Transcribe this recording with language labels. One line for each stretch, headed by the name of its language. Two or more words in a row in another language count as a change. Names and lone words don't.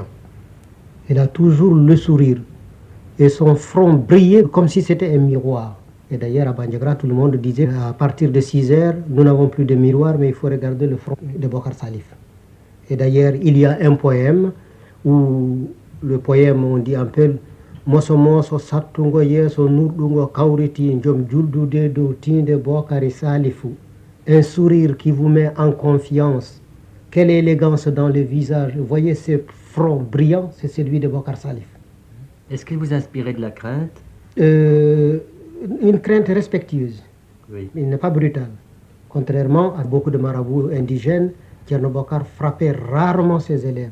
French: Il a toujours le sourire. Et son front brillait comme si c'était un miroir. Et d'ailleurs, à Bandiagra, tout le monde disait, à partir de 6 heures, nous n'avons plus de miroir, mais il faut regarder le front de Bokar Salif. Et d'ailleurs, il y a un poème où le poème, on dit un peu,
Fula: Moso moso sattungo yeso nurɗungo kawriti jom juldude dow tinde Bokari Salifu.
French: Un sourire qui vous met en confiance. Quelle élégance dans le visage. Vous voyez ce front brillant, c'est celui de Bokar Salif. Est-ce qu'il vous inspirait de la crainte? Une crainte respectueuse. Oui. Il n'est pas brutal. Contrairement à beaucoup de marabouts indigènes, Tierno Bokar frappait rarement ses élèves.